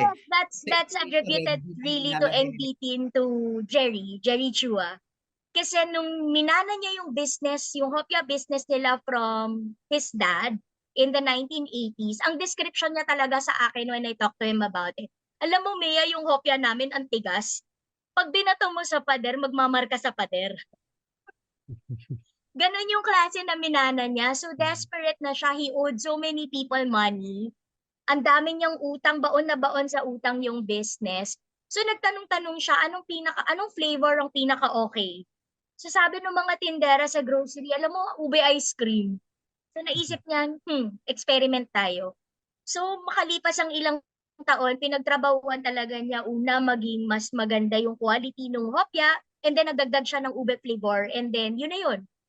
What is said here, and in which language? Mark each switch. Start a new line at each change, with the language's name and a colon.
English: Yes, that's attributed really to NT to Jerry Chua.
Filipino: Kasi nung minana niya yung business, yung hopya business nila from his dad in the 1980s, ang description niya talaga sa akin
English: when I talked to him about it.
Filipino: Alam mo, Mia, yung hopya namin ang tigas. Pag binato mo sa pader, magmamarka sa pader. Ganon yung klase na minana niya. So desperate na siya.
English: He owed so many people money.
Filipino: Ang dami niyang utang, baon na baon sa utang yung business. So nagtanong-tanong siya, anong flavor ang pinaka-okay? So sabi ng mga tindera sa grocery, alam mo, ube ice cream. So naisip niya, experiment tayo. So makalipas ang ilang taon, pinagtrabahuan talaga niya una maging mas maganda yung quality ng hopya, and then nagdagdag siya ng ube flavor, and then yun na yun.